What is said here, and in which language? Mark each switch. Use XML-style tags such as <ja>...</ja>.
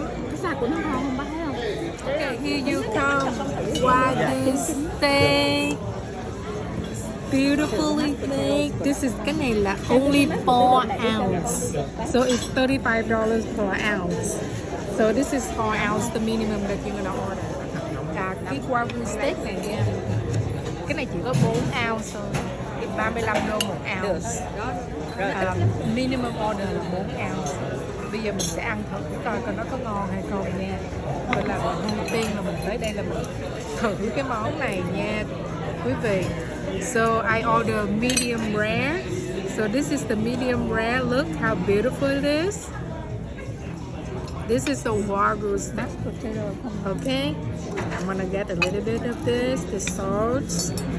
<vi>Cái sạc của nó ngon không bác thấy không?</vi> <en>Okay, here you come. Wagyu steak. Beautifully made. This is</en> <vi>cái này là</vi> <en>only 4 ounce. So it's $35 per ounce. So this is 4 ounce, the minimum that you're gonna order.</en> <vi>Cái Wagyu steak này nha. Cái này chỉ có 4 ounce thôi. Thì 35 đô 1 ounce.</vi> <en>Minimum order</en> <vi>là 4 ounce. Bây giờ mình sẽ ăn thử coi nó có ngon hay không nha. Vậy là đầu tiên là mình tới đây là mình thử cái món này nha quý vị.</vi> <en>So I order medium rare. So this is the medium rare. Look how beautiful it is. This is the Wagyu steak. Okay, I'm gonna get a little bit of this, the salt.</en>